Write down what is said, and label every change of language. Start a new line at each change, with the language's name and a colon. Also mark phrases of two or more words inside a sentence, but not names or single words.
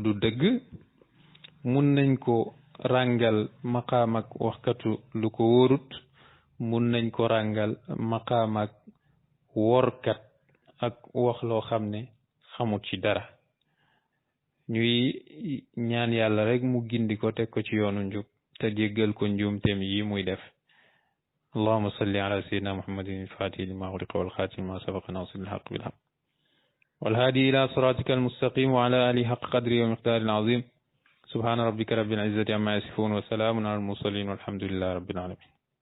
Wolof: du dëgg mun nañ ko ràngal maqaam ak waxkatu lu ko wóorut mun nañ ko ràngal maqaam ak workat ak wax loo xam ne xamut ci dara ñuy ñaan yàlla rek mu gindi ko teg ko ci yoonu njub te jéggal ko njuumteem yi muy def
Arabic: اللهم صل على سيدنا محمد الفاتح لما أغلق والخاتم لما سبق ناصر الحق بالحق والهادي إلى صراطك المستقيم وعلى آله حق قدره ومقداره العظيم سبحان ربك رب العزة عما يصفون وسلام على المرسلين والحمد لله رب العالمين